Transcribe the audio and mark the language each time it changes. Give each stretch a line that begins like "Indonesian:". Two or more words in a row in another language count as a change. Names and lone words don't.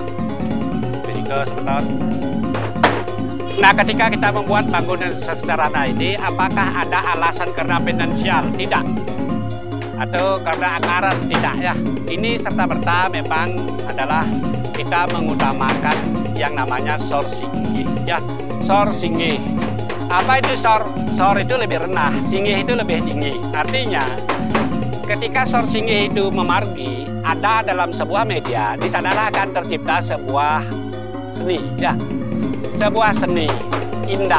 Indonesian: Jadi sebentar. Nah, ketika kita membuat bangunan sesederhana ini, apakah ada alasan karena finansial? Tidak. Atau karena anggaran? Tidak, ya. Ini serta-merta memang adalah kita mengutamakan yang namanya
Balinese: sor singgih,
Indonesian: ya.
Balinese: Sor singgih.
Indonesian: Apa itu sor? Sor itu lebih rendah, singgih itu lebih tinggi. Artinya, ketika
Balinese: sor singgih
Indonesian: itu memargi, ada dalam sebuah media, di sanalah akan tercipta sebuah seni, ya. Sebuah seni indah.